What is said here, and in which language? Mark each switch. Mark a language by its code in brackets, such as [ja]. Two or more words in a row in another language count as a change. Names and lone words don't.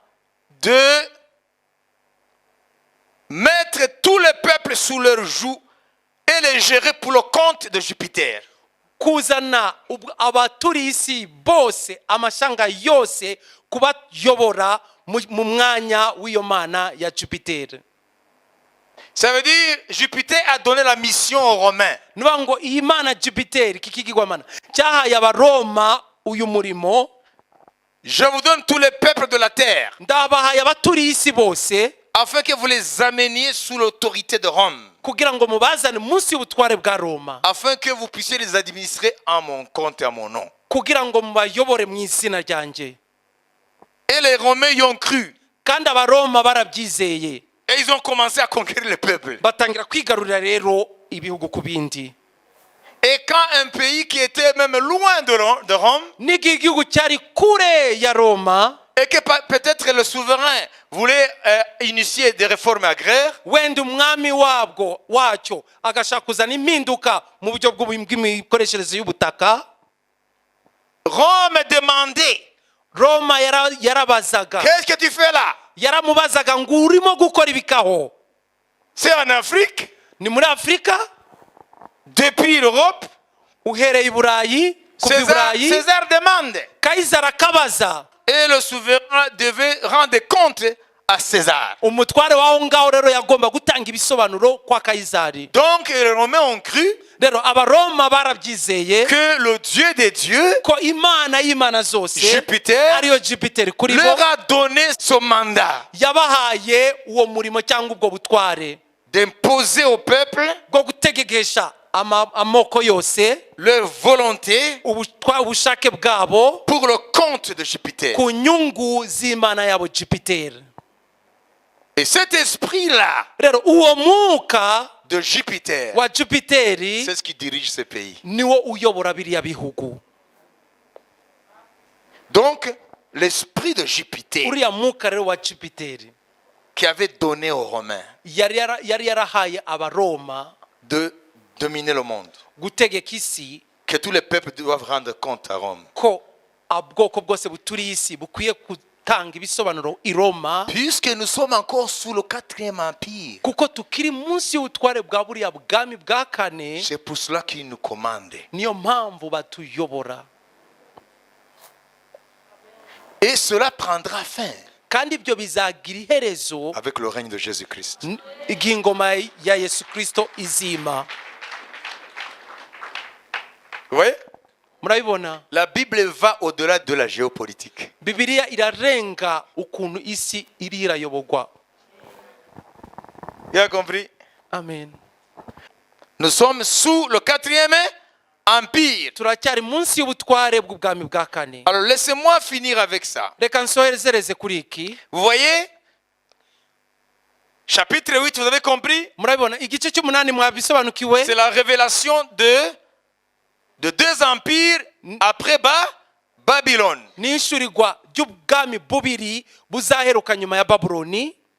[fr] de mettre tous les peuples sous leur joug et les gérer pour le compte de Jupiter. [rw] kuzana abaturiye isi bose amashanga yose kubayobora mu mwanya w'iyo mana ya Jupiter. [fr] Ça veut dire Jupiter a donné la mission aux Romains. [rw] Nuvuga ngo iyi mana Jupiter kikigirwamana cyahaye Abaroma uyu murimo. [fr] Je vous donne tous les peuples de la terre [rw] Ndabahaye abaturiye isi bose [fr] afin que vous les ameniez sous l'autorité de Rome, [rw] kugira ngo mubazane munsi y'ubutware bwa Roma, [fr] afin que vous puissiez les administrer en mon compte et à mon nom. [rw] kugira ngo mubayobore mu izina ryanjye. [fr] Et les Romains y ont cru. [rw] kandi abaroma barabyizeye [fr] Et ils ont commencé à conquérir le peuple. [rw] batangira kwigarurira rero ibihugu ku bindi. [fr] Et quand un pays qui était même loin de Rome, [rw] n'igihe igihugu cyari kure ya Roma, [fr] et que peut-être le souverain voulait initier des réformes agraires, [rw] wenda umwami wacyo agashaka kuzana impinduka mu buryo bw'imikoreshereze y'ubutaka, [fr] Rome demandait, [rw] Roma yarabazaga, [fr] qu'est-ce que tu fais là? [rw] yaramubazaga ngo urimo gukora ibikaho? [fr] C'est en Afrique, [rw] Ni muri Afurika, [fr] depuis l'Europe. [rw] uhereye i Burayi, kuva i Burayi, [fr] César demande. [rw] Kayisari akabaza. [fr] Et le souverain devait rendre compte à César. [rw] Umutware w'aho ngaho rero yagomba gutanga ibisobanuro kwa Kayisari. [fr] Donc les Romains ont cru [rw] Rero abaroma barabyizeye [fr] que le Dieu des dieux, [rw] ko imana y'imana zose [fr] Jupiter, [rw] ariyo Jupiter kuri bo [fr] leur a donné son mandat [rw] yabahaye uwo murimo cyangwa ubwo butware [fr] d'imposer au peuple [rw] bwo gutegegesha amoko yose [fr] leur volonté [rw] ubushake bwabo [fr] pour le compte de Jupiter. [rw] ku nyungu z'imana yabo Jupiter. [fr] Et cet esprit-là [rw] Rero uwo mwuka [fr] de Jupiter, [rw] wa Jupiteri [fr] c'est ce qui dirige ce pays. [rw] niwo uyobora biriya bihugu. [fr] Donc, l'esprit de Jupiter [rw] Uriya mwuka rero wa Jupiteri [fr] qui avait donné aux Romains [rw] yari yarahaye abaroma [fr] de dominer le monde, [rw] gutegeka isi, [fr] que tous les peuples doivent rendre compte à Rome. [rw] ko ubwoko bwose buturiye isi bukwiye gutanga ibisobanuro i Roma, [fr] Puisque nous sommes encore sous le 4e empire, [rw] kuko tukiri munsi y'ubutware bwa buriya bwami bwa kane. [fr] c'est pour cela qu'il nous commande. [rw] Niyo mpamvu batuyobora, [fr] Et cela prendra fin [rw] kandi ibyo bizagira iherezo [fr] avec le règne de Jésus-Christ. [rw] igihe ingoma ya Yesu Kristo izima. [fr] Vous voyez? [rw] Murabibona, [fr] La Bible va au-delà de la géopolitique. [rw] Bibiliya irarenga ukuntu isi iri irayoborwa. [fr] Tu as compris? Amen. Nous sommes sous le 4e empire. [rw] Turacyari munsi y'ubutware bw'ubwami bwa kane. [fr] Alors laissez-moi finir avec ça. [rw] Reka nsoherezereze kuri iki. [fr] Vous voyez? Chapitre 8, vous avez compris? [rw] Murabibona, igice cy'umunani mwabisobanukiwe. [fr] C'est la révélation de deux empires après Babylone. [rw] Ni ishurirwa ry'ubwami bubiri buzaheruka nyuma ya Babuloni.